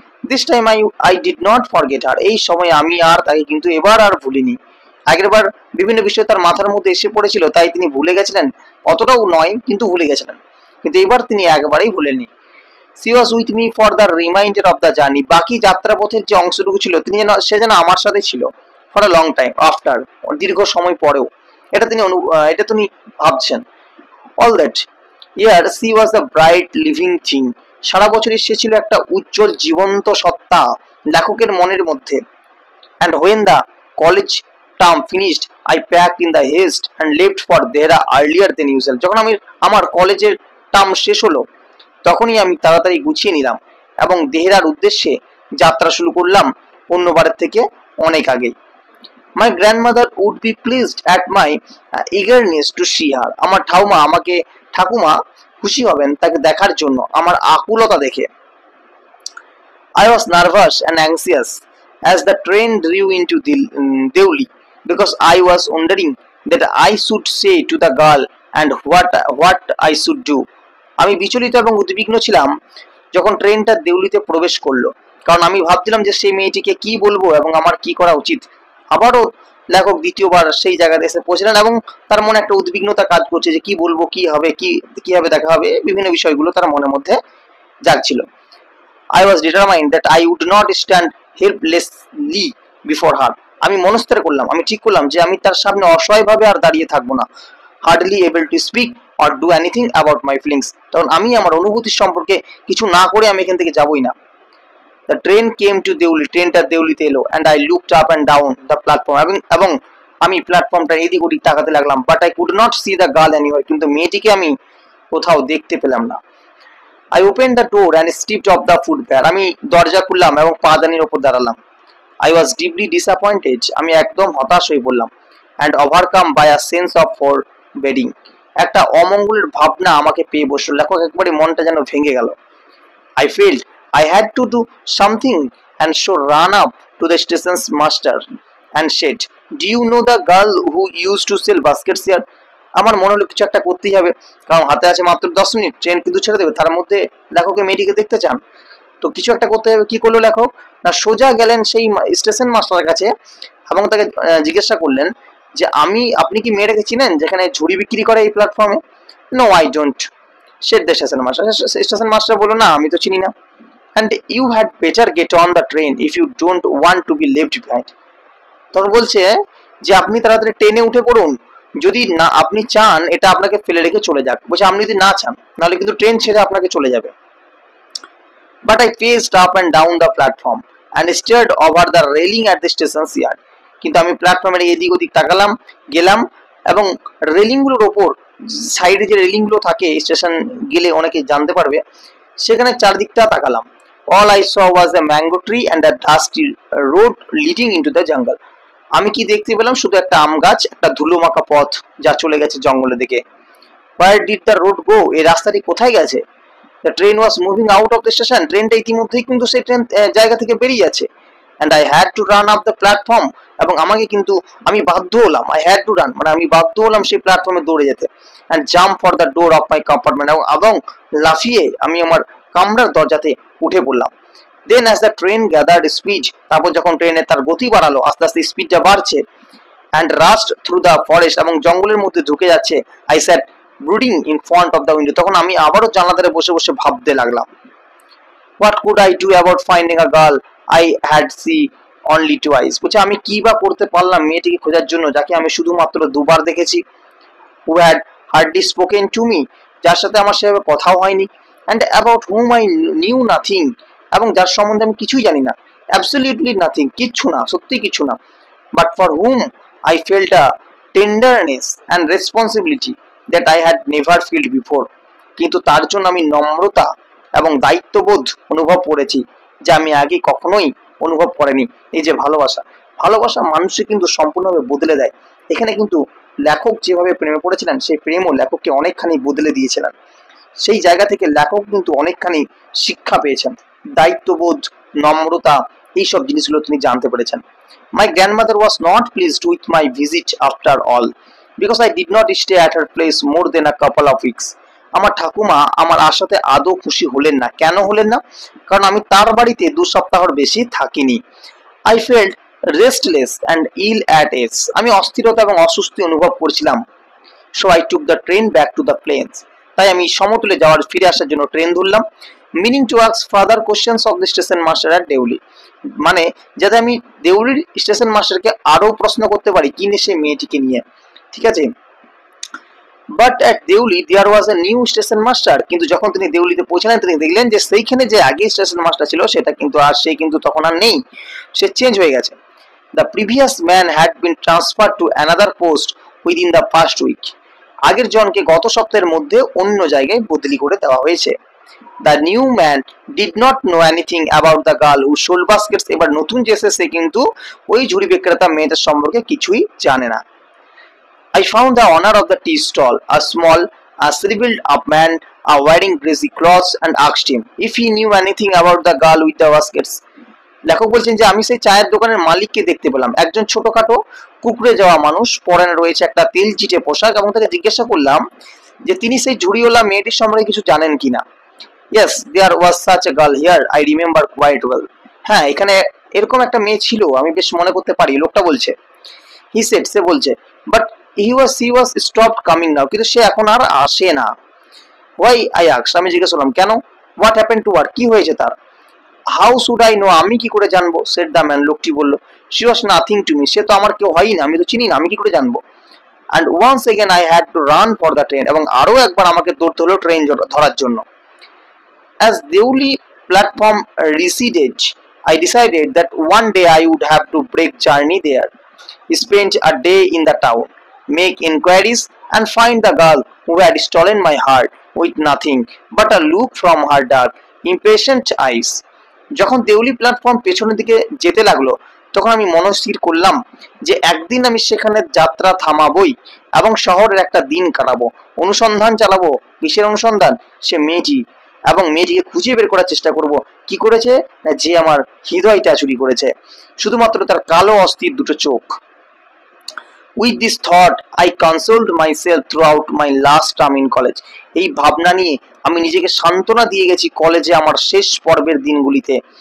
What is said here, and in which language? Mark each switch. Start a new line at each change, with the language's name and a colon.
English: This time I did not forget her.
Bangla: এই সময় আমি আর তাকে কিন্তু এবার আর ভুলিনি। আগেরবার বিভিন্ন বিষয় তার মাথার মধ্যে এসে পড়েছিল, তাই তিনি ভুলে গেছিলেন, অতটাও নয় কিন্তু ভুলে গেছিলেন, কিন্তু এবার তিনি একবারেই ভুলেননি।
English: She was with me for the remainder of the journey.
Bangla: বাকি যাত্রাপথের যে অংশটুকু ছিল সে যেন আমার সাথে ছিল
English: for a long time after.
Bangla: দীর্ঘ সময় পরেও এটা তিনি ভাবছেন।
English: All that year she was a bright living thing.
Bangla: সারা বছরই সে ছিল একটা উজ্জ্বল জীবন্ত সত্তা লেখকের মনের মধ্যে।
English: And when the college term finished, I packed in the haste and left for Dehra earlier than usual.
Bangla: যখন আমার কলেজের টার্ম শেষ হলো, তখনই আমি তাড়াতাড়ি গুছিয়ে নিলাম এবং দেহরার উদ্দেশ্যে যাত্রা শুরু করলাম অন্যবারের থেকে অনেক আগে।
English: My grandmother would be pleased at my eagerness to see her.
Bangla: আমার ঠাকুমা খুশি হবেন তাকে দেখার জন্য আমার আকুলতা দেখে।
English: I was nervous and anxious as the train drew into Deuli because I was wondering that I should say to the girl and what I should do.
Bangla: আমি বিচলিত এবং উদ্বিগ্ন ছিলাম যখন ট্রেনটা দেউলিতে প্রবেশ করলো, কারণ আমি ভাবছিলাম যে সেই মেয়েটিকে কি বলবো এবং আমার কি করা উচিত। আবারও লেখক দ্বিতীয়বার সেই জায়গাতে এসে পৌঁছলেন এবং তার মনে একটা উদ্বিগ্নতা কাজ করছে যে কি বলবো, কিভাবে দেখা হবে, বিভিন্ন বিষয়গুলো তার মনের মধ্যে জাগছিল।
English: I was determined that I would not stand helplessly before her.
Bangla: আমি মনস্থির করলাম, আমি ঠিক করলাম যে আমি তার সামনে অসহায়ভাবে আর দাঁড়িয়ে থাকবো না।
English: Hardly able to speak or do anything about my feelings.
Bangla: তখন আমি আমার অনুভূতি সম্পর্কে কিছু না করে আমি এখান থেকে যাবই না।
English: The train came to Deuli.
Bangla: ট্রেনটা দেউলিতে এলো
English: and I looked up and down the platform.
Bangla: এবং আমি প্ল্যাটফর্মটা এদিক ওদিক তাকাতে লাগলাম,
English: but I could not see the girl anywhere.
Bangla: কিন্তু মেয়েটিকে আমি কোথাও দেখতে পেলাম না।
English: I opened the door and stepped off the footpath.
Bangla: আমি দরজা খুললাম এবং পাদানির উপর দাঁড়ালাম।
English: I was deeply disappointed.
Bangla: আমি একদম হতাশ হয়ে পড়লাম
English: and overcome by a sense of foreboding.
Bangla: একটা অমঙ্গলের ভাবনা আমাকে পেয়ে বসলো। লেখক একবারে মনটা যেন ভেঙে গেল।
English: I felt I had to do something and so ran up to the station's master and said, "Do you know the girl who used to sell baskets here?"
Bangla: আমার মনে হলো কিছু একটা করতেই হবে, কারণ হাতে আছে মাত্র 10 মিনিট, ট্রেন কিন্তু ছেড়ে দেবে, তার মধ্যে লেখকের মেয়েটিকে দেখতে চান, তো কিছু একটা করতে হবে। কি করলো লেখক না, সোজা গেলেন সেই স্টেশন মাস্টারের কাছে এবং তাকে জিজ্ঞাসা করলেন যে আপনি কি মেয়েটাকে চিনেন যেখানে ঝুড়ি বিক্রি করে এই প্ল্যাটফর্মে?
English: No I don't, said the station master.
Bangla: Station master বললো, না আমি তো চিনি না।
English: and you had better get on the train if you don't want to be left behind.
Bangla: তখন বলছে যে আপনি তাড়াতাড়ি ট্রেনে উঠে পড়ুন, যদি না আপনি চান এটা আপনাকে ফেলে রেখে চলে যাক। বলছে আপনি যদি না চান নাহলে কিন্তু ট্রেন ছেড়ে আপনাকে চলে যাবে।
English: But I paced up and down the platform and stared over the railing at the station's yard.
Bangla: কিন্তু আমি প্ল্যাটফর্মের এদিক ওদিক তাকালাম, গেলাম এবং রেলিংগুলোর ওপর, সাইডে যে রেলিংগুলো থাকে স্টেশন গেলে অনেকে জানতে পারবে, সেখানে চারদিকটা তাকালাম।
English: All I saw was a mango tree and a dusty road leading into the jungle.
Bangla: আমি কি দেখতে পেলাম? শুধু একটা আম গাছ, একটা ধুলো মাখা পথ যা চলে গেছে জঙ্গলের দিকে।
English: Where did the road go?
Bangla: এই রাস্তাটি কোথায় গেছে?
English: The train was moving out of the station.
Bangla: ট্রেনটা ইতিমধ্যেই কিন্তু সেই ট্রেন জায়গা থেকে বেরিয়ে যাচ্ছে।
English: And I had to run up the platform.
Bangla: এবং আমি বাধ্য হলাম,
English: I had to run,
Bangla: মানে আমি বাধ্য হলাম সেই প্ল্যাটফর্মে দৌড়ে যেতে।
English: And jump for the door of my compartment.
Bangla: এবং লাফিয়ে আমি আমার কামরার দরজাতে উঠে পড়লাম।
English: Then as the train gathered speed,
Bangla: তারপর যখন ট্রেনের তার গতি বাড়ালো, আস্তে আস্তে স্পিডটা বাড়ছে,
English: and rushed through the forest,
Bangla: এবং জঙ্গলের মধ্যে ঢুকে যাচ্ছে,
English: I sat brooding in front of the window.
Bangla: তখন আমি আবারও জানলা ধারে বসে বসে ভাবতে লাগলাম।
English: What could I do about finding a girl I had seen only twice?
Bangla: বলছে আমি কি বা করতে পারলাম মেয়েটিকে খোঁজার জন্য যাকে আমি শুধুমাত্র দুবার দেখেছি।
English: Who had hardly spoken to me,
Bangla: যার সাথে আমার সেভাবে কথাও হয়নি,
English: and about whom I knew nothing,
Bangla: এবং যার সম্বন্ধে আমি কিছুই জানি না,
English: absolutely nothing,
Bangla: কিচ্ছু না, সত্যি কিছু না,
English: but for whom I felt a tenderness and responsibility that I had never felt before.
Bangla: কিন্তু তার জন্য আমি নম্রতা এবং দায়িত্ববোধ অনুভব করেছি যা আমি আগে কখনোই অনুভব করিনি। এই যে ভালোবাসা মানুষকে কিন্তু সম্পূর্ণভাবে বদলে দেয়। এখানে কিন্তু লেখক যেভাবে প্রেমে পড়েছিলেন সেই প্রেমও লেখককে অনেকখানি বদলে দিয়েছিলেন। সেই জায়গা থেকে লেখক কিন্তু অনেকখানি শিক্ষা পেয়েছেন, দায়িত্ববোধ, নম্রতা, এইসব জিনিসগুলো তিনি জানতে পেরেছেন।
English: My grandmother was not pleased with my visit after all, because I did not stay at her place more than a couple of weeks.
Bangla: আমার ঠাকুমা আমার আসাতে আদৌ খুশি হলেন না। কেন হলেন না? কারণ আমি তার বাড়িতে 2 সপ্তাহের বেশি থাকিনি।
English: I felt restless and ill at ease.
Bangla: আমি অস্থিরতা এবং অস্বস্তি অনুভব করছিলাম।
English: So I took the train back to the plains.
Bangla: তাই আমি সমতলে ফিরে আসার জন্য ট্রেন ধরলাম,
English: meaning to ask further questions of the station master at Deuli.
Bangla: মানে যাতে আমি দেউলির স্টেশন মাস্টারকে আরো প্রশ্ন করতে পারি কি নিয়ে, সেই মেয়েটিকে নিয়ে, ঠিক আছে।
English: But at Deuli there was a new station master.
Bangla: কিন্তু যখন তিনি দেউলিতে পৌঁছলেন তিনি দেখলেন যে সেইখানে যে আগে স্টেশন মাস্টার ছিল সেটা কিন্তু কিন্তু তখন আর নেই, সে চেঞ্জ হয়ে গেছে।
English: The previous man had been transferred to another post within the past week.
Bangla: আগের জনকে গত সপ্তাহের মধ্যে অন্য জায়গায় বদলি করে দেওয়া হয়েছে।
English: The new man did not know anything about the girl who sold baskets.
Bangla: এবার নতুন যে এসেছে সে কিন্তু ওই ঝুড়ি বিক্রেতা মেয়েটার সম্পর্কে কিছুই জানে না।
English: I found the owner of the tea stall, a small, shriveled up man wearing greasy clothes, and asked him if he knew anything about the girl with the baskets.
Bangla: লেখক বলছেন যে আমি সেই চায়ের দোকানের মালিককে দেখতে পেলাম, একজন ছোটখাটো কুকড়ে যাওয়া মানুষ, পরনে রয়েছে একটা তেল চিটে পোশাক, এবং তাকে জিজ্ঞাসা করলাম যে তিনি সেই ঝুড়িওয়ালা মেয়েটির সম্পর্কে কিছু জানেন কিনা।
English: Yes, there was such a girl here, I remember quite well.
Bangla: হ্যাঁ, এখানে এরকম একটা মেয়ে ছিল, আমি বেশ মনে করতে পারি, লোকটা বলছে।
English: He said,
Bangla: সে বলছে,
English: but she was stopped coming now,
Bangla: কিন্তু সে এখন আর আসে না।
English: Why, I asked,
Bangla: আমি জিজ্ঞেস করলাম কেন?
English: What happened to her,
Bangla: কি হয়েছে তার?
English: How should I know,
Bangla: আমি কি করে জানবো?
English: said the man,
Bangla: লোকটি বলল,
English: she was nothing to me,
Bangla: সে তো আমার কেউ হয়ই না, আমি তো চিনি না, আমি কি করে জানবো?
English: And once again I had to run for the train,
Bangla: এবং আরো একবার আমাকে দৌড়তে হলো ট্রেন ধরার জন্য।
English: As Deoli platform receded, I decided that one day I would have to break journey there, spend a day in the town, make inquiries, and find the girl who had stolen my heart with nothing but a look from her dark, impatient eyes.
Bangla: যখন Deuli platform পেছনের দিকে যেতে লাগলো তখন আমি মনস্থির করলাম যে একদিন আমি সেখানে যাত্রা থামাবই এবং শহরের একটা দিন কাটাবো, অনুসন্ধান চালাবো। কিসের অনুসন্ধান? সে মেয়েটি, এবং মেয়েটিকে খুঁজে বের করার চেষ্টা করব কি করেছে, যে আমার হৃদয়টা চুরি করেছে, শুধুমাত্র তার কালো অস্থির দুটো চোখ।
English: With this thought, I consoled myself throughout my last term in college.
Bangla: এই ভাবনা নিয়ে আমি নিজেকে সান্ত্বনা দিয়ে গেছি কলেজে আমার শেষ পর্বের দিনগুলিতে।